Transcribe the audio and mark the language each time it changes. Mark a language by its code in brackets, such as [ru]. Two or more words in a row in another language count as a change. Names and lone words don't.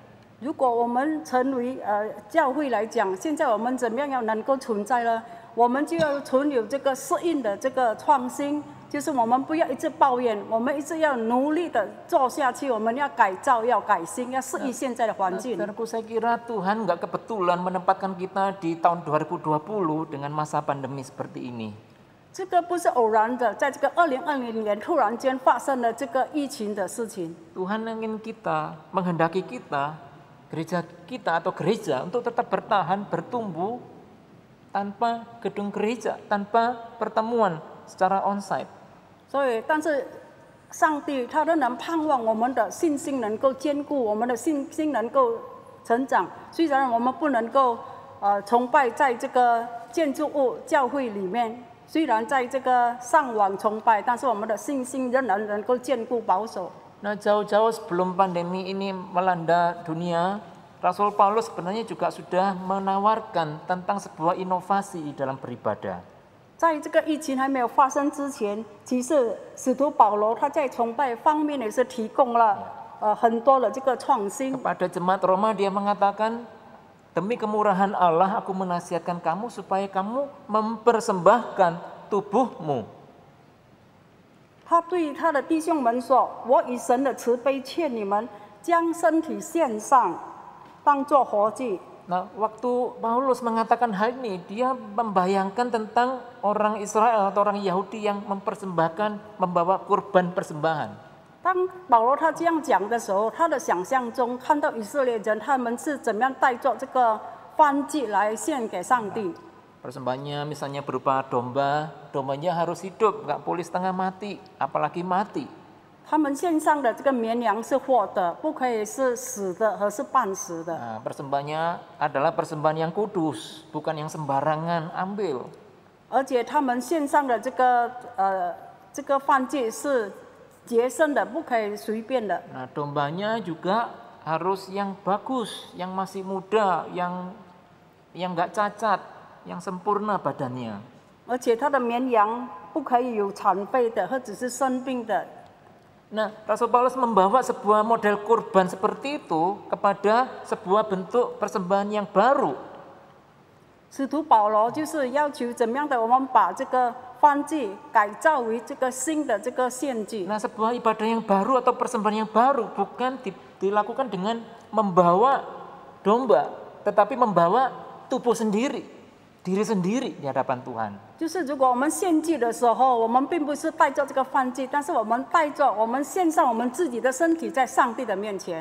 [zh] 如果我们成为教会来讲，现在我们怎么样要能够存在呢？我们就要存有这个适应的这个创新，就是我们不要一直抱怨，我们一直要努力的做下去，我们要改造，要改新，要适应现在的环境。 [id] Saudaraku, saya kira Tuhan nggak kebetulan menempatkan kita di tahun 2020 dengan masa pandemi seperti ini. [zh] 这个不是偶然的，在这个2020年突然间发生了这个疫情的事情。 [id] Tuhan ingin kita, menghendaki kita, gereja kita atau gereja untuk tetap bertahan, bertumbuh tanpa gedung gereja, tanpa pertemuan secara onsite. [zh] 所以，但是上帝他仍然盼望我们的信心能够坚固，我们的信心能够成长。虽然我们不能够崇拜在这个建筑物教会里面，虽然在这个上网崇拜，但是我们的信心仍然能够坚固保守。 [id] Nah, jauh-jauh sebelum pandemi ini melanda dunia, Rasul Paulus sebenarnya juga sudah menawarkan tentang sebuah inovasi di dalam beribadah. [zh] 在这个疫情还没有发生之前，其实使徒保罗他在崇拜方面也是提供了很多的这个创新。 [id] Kepada jemaat Roma dia mengatakan, demi kemurahan Allah aku menasihatkan kamu supaya kamu mempersembahkan tubuhmu. [zh] 他对他的弟兄们说：“我以神的慈悲劝你们，将身体献上，当作活祭。” [id] Nah, waktu Paulus mengatakan hal ini, dia membayangkan tentang orang Israel atau orang Yahudi yang mempersembahkan, membawa kurban persembahan. [zh] 当保罗他这样讲的时候，他的想象中看到以色列人他们是怎么样带着这个燔祭来献给上帝。 [id] Persembahannya misalnya berupa domba, dombanya harus hidup, nggak boleh setengah mati, apalagi mati. [zh] 他们献上的这个绵羊是活的，不可以是死的和是半死的。 [id] Nah, persembahannya adalah persembahan yang kudus, bukan yang sembarangan ambil. [zh] 而且他们献上的这个燔祭是洁身的，不可以随便的。 [id] Nah, dombanya juga harus yang bagus, yang masih muda, yang nggak cacat, yang sempurna badannya. [zh] 而且他的绵羊不可以有残废的或者是生病的。 [id] Nah, Rasul Paulus membawa sebuah model kurban seperti itu kepada sebuah bentuk persembahan yang baru. [zh] 使徒保罗就是要求怎么样的，我们把这个燔祭改造为这个新的这个献祭。 [id] Nah, sebuah ibadah yang baru atau persembahan yang baru bukan dilakukan dengan membawa domba, tetapi membawa tubuh sendiri, diri sendiri di hadapan Tuhan. [zh] 就是如果我们献祭的时候，我们并不是带着这个燔祭，但是我们带着我们献上我们自己的身体在上帝的面前。